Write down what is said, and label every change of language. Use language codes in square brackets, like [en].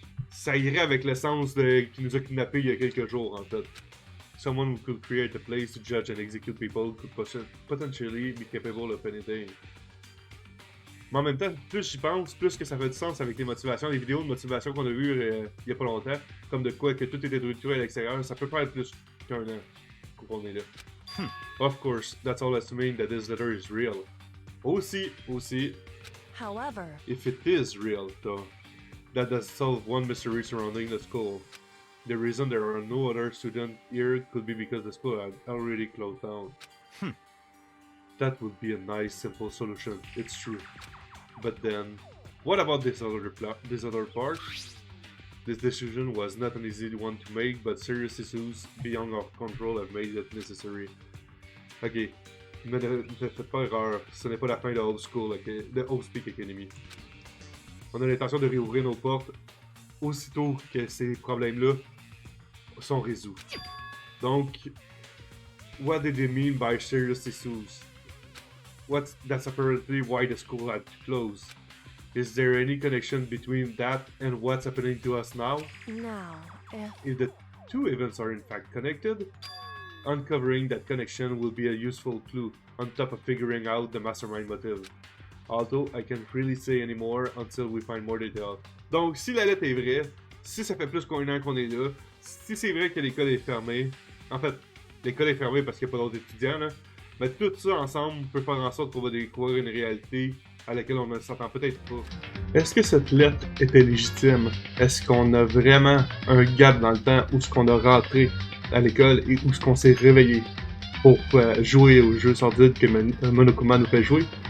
[fr] Ça irait avec le sens qui nous a kidnappés il y a quelques jours, en fait. [en] Someone who could create a place to judge and execute people could potentially be capable of anything. [fr] Mais en même temps, plus j'y pense, plus que ça fait du sens avec les motivations, les vidéos de motivation qu'on a vues il y a pas longtemps, comme de quoi que tout était détruit à l'extérieur, ça peut faire plus qu'un an qu'on est là. [en] Of course, that's all assuming that this letter is real. [fr] Aussi, [en] However, if it is real, though, that does solve one mystery surrounding the school. The reason there are no other students here could be because the school had already closed down. That would be a nice, simple solution. It's true. But then, what about this other part? This decision was not an easy one to make, but serious issues beyond our control have made it necessary. [fr] Ok, ne faites pas erreur, ce n'est pas la fin de Old School, de Old Speak Academy. On a l'intention de réouvrir nos portes aussitôt que ces problèmes-là sont résolus. [en] Donc, what did they mean by serious issues? That's apparently why the school had to close. Is there any connection between that and what's happening to us now? now, If the two events are in fact connected, uncovering that connection will be a useful clue on top of figuring out the mastermind motive. Although I can't really say any more until we find more details. [fr] Donc, si la lettre est vraie, si ça fait plus qu'un an qu'on est là, si c'est vrai que l'école est fermée, en fait, l'école est fermée parce qu'il n'y a pas d'autres étudiants, là, mais tout ça ensemble peut faire en sorte qu'on va découvrir une réalité à laquelle on ne s'attend peut-être pas. Est-ce que cette lettre était légitime? Est-ce qu'on a vraiment un gap dans le temps où ce qu'on a rentré à l'école et où ce qu'on s'est réveillé pour jouer aux jeux sordides que Monokuma nous fait jouer?